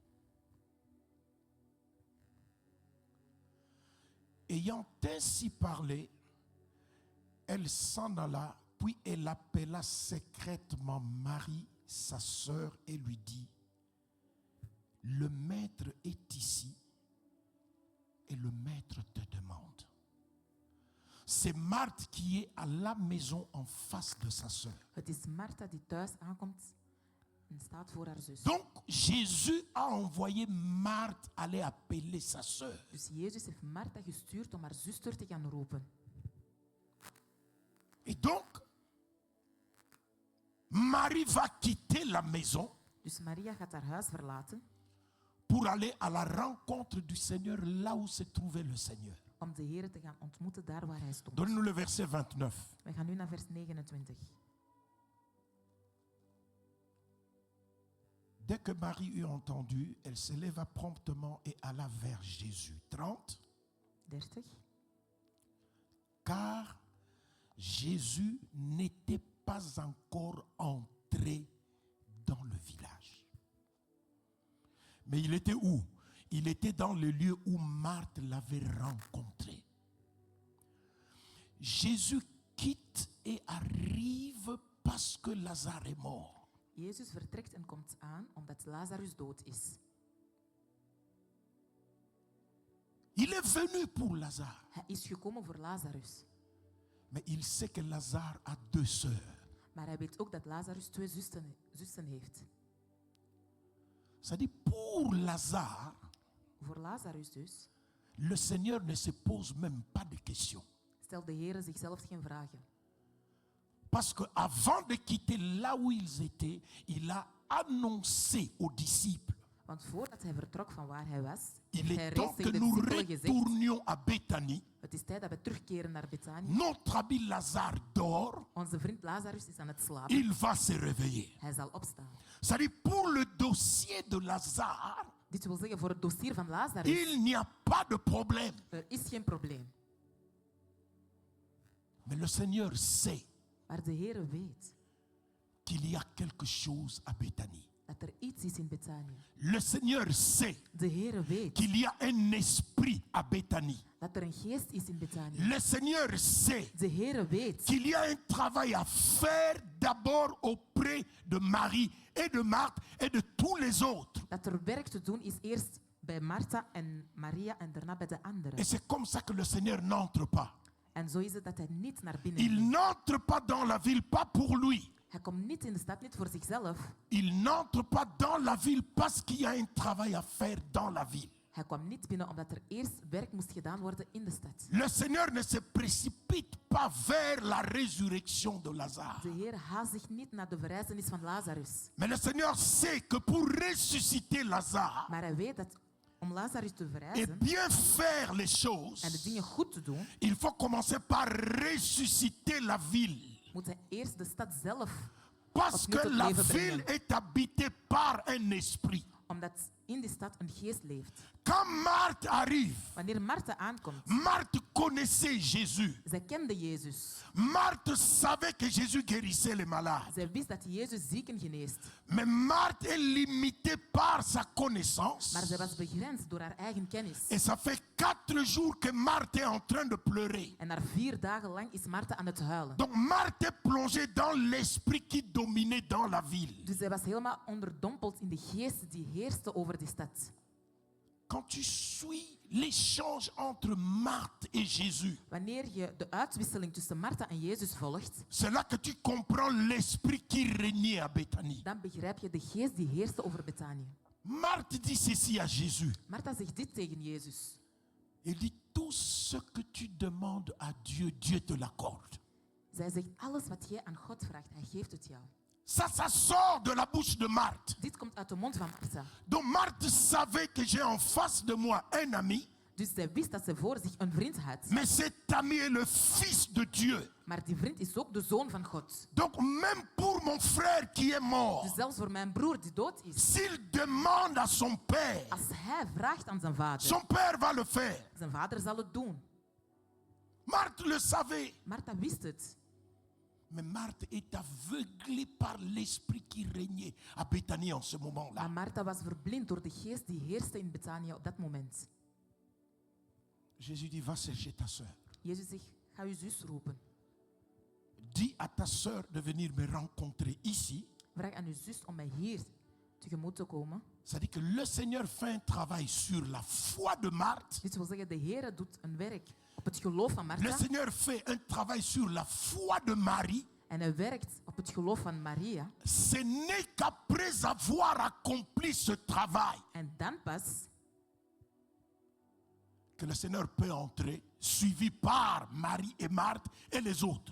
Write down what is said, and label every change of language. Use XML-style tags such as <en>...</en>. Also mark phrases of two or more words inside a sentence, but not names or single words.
<fr>Ayant ainsi parlé, elle s'en alla, puis elle appela secrètement Marie, sa sœur, et lui dit, le maître est ici et le maître te demande. C'est Marthe qui est à la maison en face de sa sœur.</fr> <nl>Het is Martha die thuis aankomt en staat voor haar zus.</nl> <fr>Donc Jésus a envoyé Marthe aller appeler sa sœur.</fr> <nl>Dus Jezus heeft Martha gestuurd om haar zuster te gaan roepen.</nl> <fr>Et donc, Marie va quitter la maison</fr> <nl>Dus Maria gaat haar huis verlaten</nl> <fr>pour aller à la rencontre du Seigneur là où se trouvait le Seigneur.</fr> <nl>om de Heer te gaan ontmoeten daar waar hij stond.</nl> <fr>Donnez-nous le verset 29.</fr> <nl>We gaan nu naar vers 29.</nl> <fr>Dès que Marie eut entendu, elle se leva promptement et alla vers Jésus. 30. 30. Car Jésus n'était pas encore entré dans le village. Mais il était où? Il était dans le lieu où Marthe l'avait rencontré. Jésus quitte et arrive parce que Lazare est mort.</fr> <nl>Jezus vertrekt en komt aan omdat Lazarus dood is.</nl> <fr>Il est venu pour Lazare.</fr> <nl>Hij is gekomen voor Lazarus.</nl> <fr>Mais il sait que Lazare a 2 sœurs.</fr> <nl>Maar hij weet ook dat Lazarus 2 zussen heeft.</nl> <fr>Ça dit pour Lazare,</fr> <nl>Voor Lazarus dus</nl> <fr>le Seigneur ne se pose même pas de questions.</fr> <nl>stelt de Heer zichzelf geen vragen.</nl> <fr>Parce qu'avant de quitter là où ils étaient, il a annoncé aux disciples.</fr> <nl>Want voordat hij vertrok van waar hij was,</nl> <fr>Il</fr> <nl>heeft hij</nl> <fr>est</fr> <nl>reeds</nl> <fr>temps que</fr> <nl>tegen de</nl> <fr>nous</fr> <nl>discipelen gezegd:</nl> <fr>retournions à Béthanie.</fr> <nl>het is tijd dat we terugkeren naar Betanië.</nl> <fr>Notre ami Lazare dort.</fr> <nl>Onze vriend Lazarus is aan het slapen.</nl> <fr>Il va se réveiller.</fr> <nl>Hij zal opstaan.</nl> <fr>Ça dit pour le dossier de Lazare,</fr> <nl>Dit wil zeggen, voor het dossier van Lazarus,</nl> <fr>il n'y a pas de problème.</fr> <nl>er is geen probleem.</nl> <fr>Mais le Seigneur sait</fr> <nl>Maar de Heer weet</nl> <fr>qu'il y a quelque chose à Béthanie.</fr> <nl>dat er iets is in Betanië.</nl> <fr>Le Seigneur sait</fr> <nl>De Heer weet</nl> <fr>qu'il y a un esprit à Béthanie.</fr> <nl>dat er een geest is in Betanië.</nl> <fr>Le Seigneur sait</fr> <nl>De Heer weet</nl> <fr>qu'il y a un travail à faire d'abord auprès de Marie et de Marthe et de tous les autres.</fr> <nl>dat er werk te doen is, eerst bij Martha en Maria en daarna bij de</nl> <fr>Et</fr> <nl>anderen.</nl> <fr>c'est comme ça que le Seigneur n'entre pas.</fr> <nl>En zo is het dat hij niet naar binnen</nl> <fr>Il</fr> <nl>gaat.</nl> <fr>n'entre pas dans la ville, pas pour lui.</fr> <nl>Hij komt niet in de stad, niet voor zichzelf.</nl> <fr>Il n'entre pas dans la ville parce qu'il y a un travail à faire dans la ville.</fr> <nl>Hij kwam niet binnen omdat er eerst werk moest gedaan worden in de stad.</nl> <fr>Le Seigneur ne se précipite pas vers la résurrection de Lazare.</fr> <nl>De Heer haast zich niet naar de verrijzenis van Lazarus.</nl> <fr>Mais le Seigneur sait que pour ressusciter Lazare</fr> <nl>Maar hij weet dat om Lazarus te</nl> <fr>et</fr> <nl>verrijzen</nl> <fr>bien faire les</fr> <nl>en de</nl> <fr>choses,</fr> <nl>dingen goed te doen,</nl> <fr>il faut commencer par ressusciter la ville.</fr> <nl>moet hij eerst de stad zelf,</nl> <fr>Parce</fr> <nl>opnieuw</nl> <fr>que</fr> <nl>tot</nl> <fr>la</fr> <nl>leven</nl> <fr>ville</fr> <nl>brengen.</nl> <fr>est habitée par un esprit.</fr> <nl>Omdat in die stad een geest leeft.</nl> <fr>Quand Marthe arrive,</fr> <nl>Wanneer Martha aankomt,</nl> <fr>Marthe connaissait Jésus.</fr> <nl>zij kende Jezus.</nl> <fr>Marthe savait que Jésus guérissait les malades.</fr> <nl>Zij wist dat Jezus zieken geneest.</nl> <fr>Mais Marthe est limitée par sa connaissance.</fr> <nl>Maar zij was begrensd door haar eigen kennis.</nl> <fr>Et ça fait 4 jours que Marthe est en train de pleurer.</fr> <nl>En na 4 dagen lang is Martha aan het huilen.</nl> <fr>Donc Marthe est plongée dans l'esprit qui dominait dans la ville.</fr> <nl>Dus zij was helemaal onderdompeld in de geest die heerste over die stad.</nl> <fr>Quand tu suis l'échange entre Marthe et Jésus,</fr> <nl>Wanneer je de uitwisseling tussen Martha en Jezus volgt,</nl> <fr>c'est là que tu comprends l'esprit qui régnait à Béthanie.</fr> <nl>dan begrijp je de geest die heerste over Betanië.</nl> <fr>Marthe dit ceci à Jésus.</fr> <nl>Martha zegt dit tegen Jezus.</nl> <fr>Il dit, tout ce que tu demandes à Dieu, Dieu te l'accorde.</fr> <nl>Zij zegt, alles wat jij aan God vraagt, hij geeft het jou.</nl> <fr>Ça sort de la bouche de Marthe.</fr> <nl>Dit komt uit de mond van Martha.</nl> <fr>Donc Marthe savait que j'ai en face de moi un ami,</fr> <nl>Dus zij wist dat ze voor zich een vriend had.</nl> <fr>mais cet ami est le fils de Dieu.</fr> <nl>Maar die vriend is ook de zoon van God.</nl> <fr>Donc même pour mon frère qui est</fr> <nl>Dus</nl> <fr>mort,</fr> <nl>zelfs voor mijn broer die dood is,</nl> <fr>s'il demande à son père,</fr> <nl>als hij vraagt aan zijn vader,</nl> <fr>son père va le faire.</fr> <nl>zijn vader zal het doen.</nl> <fr>Marthe le savait.</fr> <nl>Martha wist het.</nl> <fr>Mais Marthe est aveuglée par l'esprit qui régnait à Béthanie en ce</fr> <nl>Maar</nl> <fr>moment-là.</fr> <nl>Martha was verblind door de geest die heerste in Betanië op dat moment.</nl> <fr>Jésus dit, va chercher ta soeur.</fr> <nl>Jezus zegt, ga je zus roepen.</nl> <fr>Dis à ta soeur de venir me rencontrer ici.</fr> <nl>Vraag aan je zus om mij hier tegemoet te komen.</nl> <fr>C'est-à-dire que le Seigneur fait un travail sur la foi de Marthe.</fr> <nl>Dit wil zeggen, de Heer doet een werk op het geloof van</nl> <fr>Le</fr> <nl>Martha.</nl> <fr>Seigneur fait un travail sur la foi de Marie.</fr> <nl>En hij werkt op het geloof van Maria.</nl> <fr>Ce n'est qu'après avoir accompli ce travail</fr> <nl>En dan pas</nl> <fr>que le Seigneur peut entrer, suivi par Marie et Marthe et les autres.</fr>